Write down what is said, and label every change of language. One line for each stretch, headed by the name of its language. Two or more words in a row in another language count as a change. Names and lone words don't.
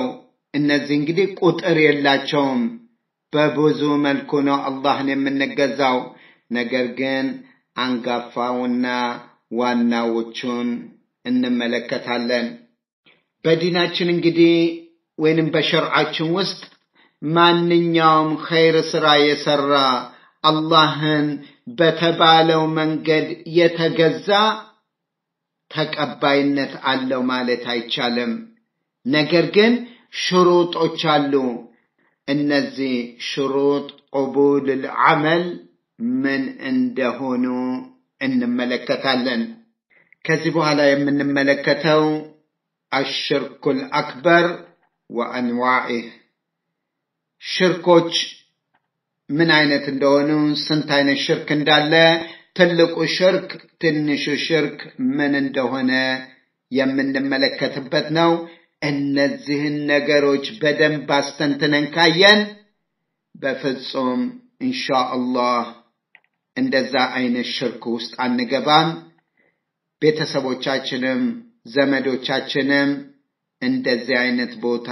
Amharic: እነዚህ እንግዲህ ቁጥር የላቸውም። በብዙ መልኩ ነው አላህን የምንገዛው። ነገር ግን አንጋፋውና ዋናዎቹን እንመለከታለን። በዲናችን እንግዲህ ወይንም በሸርዓችን ውስጥ ማንኛውም ኸይር ስራ የሰራ አላህን በተባለው መንገድ የተገዛ ተቀባይነት አለው ማለት አይቻልም። ነገር ግን ሽሩጦች አሉ። እነዚህ
Arabic: شروط قبول العمل
Amharic: ምን እንደሆኑ እንመለከታለን። ከዚህ በኋላ የምንመለከተው
Arabic: الشرك الأكبر وأنواعه
Amharic: ሽርኮች ምን አይነት እንደሆኑ ስንት አይነት ሽርክ እንዳለ ትልቁ ሽርክ ትንሹ ሽርክ ምን እንደሆነ የምንመለከትበት ነው። እነዚህን ነገሮች በደንብ አስተንትነን ካየን በፍጹም ኢንሻአላህ እንደዛ አይነት ሽርክ ውስጥ አንገባም። ቤተሰቦቻችንም ዘመዶቻችንም እንደዚህ አይነት ቦታ